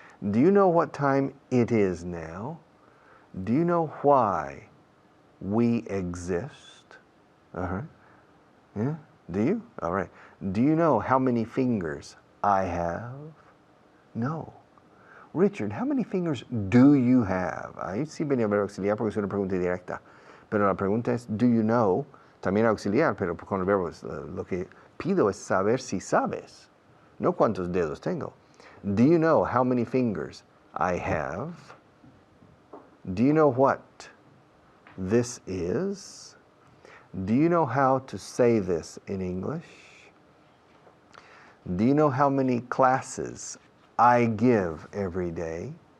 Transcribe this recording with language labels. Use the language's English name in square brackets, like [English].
[English] Do you know what time it is now? Do you know why we exist? Yeah? Do you? All right. Do you know how many fingers I have? No. Richard, how many fingers do you have? [Spanish] Ahí sí venía el verbo auxiliar porque es una pregunta directa. Pero la pregunta es, [English] do you know? [Spanish] También auxiliar, pero con el verbo lo que pido es saber si sabes. No cuántos dedos tengo. [English] Do you know how many fingers I have? Do you know what this is? Do you know how to say this in English? Do you know how many classes I give every day?